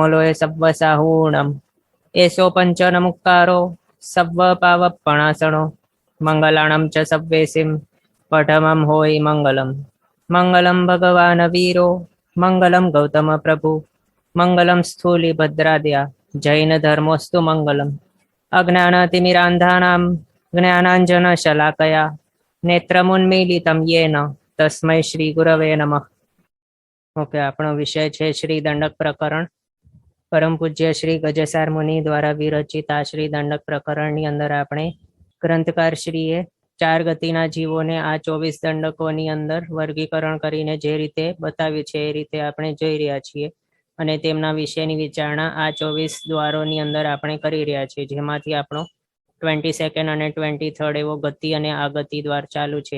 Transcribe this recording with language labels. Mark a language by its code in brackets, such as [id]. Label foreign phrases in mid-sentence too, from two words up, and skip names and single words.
[pra] लोय सव्वसाहूणम् एषो पञ्चनमुक्कारो सव्वपावपणासनो मङ्गलाणं च सव्वेसिं पठमं होयि मङ्गलम् [sa] मङ्गलं भगवान् वीरो मङ्गलं गौतमप्रभु मङ्गलं स्थूलिभद्राद्या जैनधर्मोऽस्तु मङ्गलम् अज्ञानतिमिरान्धानां ज्ञानाञ्जनशलाकया नेत्रमुन्मीलितं येन तस्मै श्रीगुरवे नमः। [gu] ओके, આપણો વિષય છે શ્રી દંડક પ્રકરણ। પરમ પૂજ્ય શ્રી ગજસાર મુનિ દ્વારા વિરચિત આ શ્રી દંડક પ્રકરણની અંદર આપણે ગ્રંથકાર શ્રીએ ચાર ગતિના જીવોને આ 24 દંડકોની અંદર વર્ગીકરણ કરીને જે રીતે બતાવ્યું છે એ રીતે આપણે જોઈ રહ્યા છીએ અને તેમના વિશેની વિચારણા આ 24 દ્વારોની અંદર આપણે કરી રહ્યા છીએ, જેમાંથી આપણો 22nd અને 23rd એવો ગતિ અને આગતિ દ્વાર ચાલુ છે।